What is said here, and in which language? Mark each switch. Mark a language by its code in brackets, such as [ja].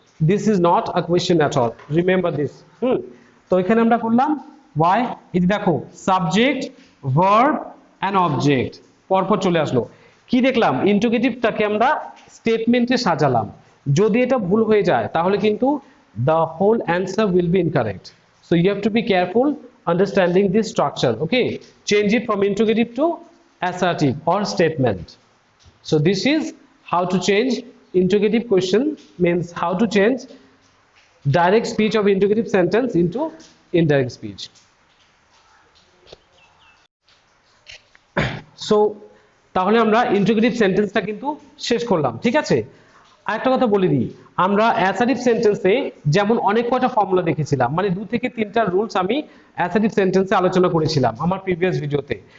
[en] This is not a question at all, remember this. [bn] তো এখানে আমরা করলাম ওয়াই, এই দেখো সাবজেক্ট ভার্ব অ্যান্ড অবজেক্ট পরপর চলে আসলো। কি দেখলাম? ইন্টারোগেটিভটাকে আমরা স্টেটমেন্টে সাজালাম। যদি এটা ভুল হয়ে যায় তাহলে কিন্তু [en] the whole answer will be incorrect. So you have to be careful understanding this structure. Okay, change it from interrogative to assertive or statement. So this is how to change interrogative question, means how to change direct speech of interrogative sentence into indirect speech. [bn] So তাহলে আমরা interrogative সেন্টেন্সটা কিন্তু শেষ করলাম, ঠিক আছে? আরেকটা কথা বলে দিই, আমরা অ্যাসার্টিভ সেন্টেন্সে যেমন অনেক কয়টা ফর্মুলা দেখেছিলাম, মানে 2 থেকে 3টা রুলস আমি অ্যাসার্টিভ সেন্টেন্সে আলোচনা করেছিলাম আমার প্রিভিয়াস ভিডিওতে।